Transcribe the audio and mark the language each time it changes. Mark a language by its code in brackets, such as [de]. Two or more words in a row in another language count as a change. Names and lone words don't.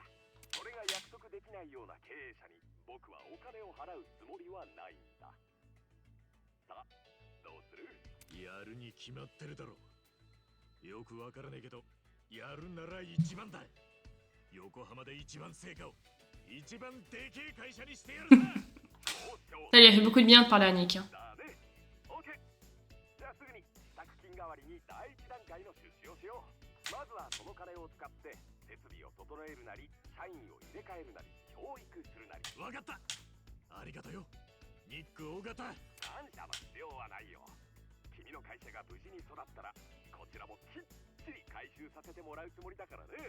[ja] それが約束できないような経営者に僕はお金を払うつもりはないんだ。さあどうする？やるに決まってるだろう。よくわからねえけどやるなら一番だ。横浜で一番成果を一番でけえ会社にしてやるな。 [fr] Ça lui a fait beaucoup de bien de parler à Nick. Hein. [ja] だね。オッケー。じゃあすぐに支度金代わりに第一段階の出資をしよう。まずはその金を使って設備を整えるなり、社員を入れ替えるなり、教育するなり。わかった。ありがとよ、ニック大型。感謝の必要はないよ。君君の会社が無事に育ったらこちらもきっちり回収させてもらうつもりだからね。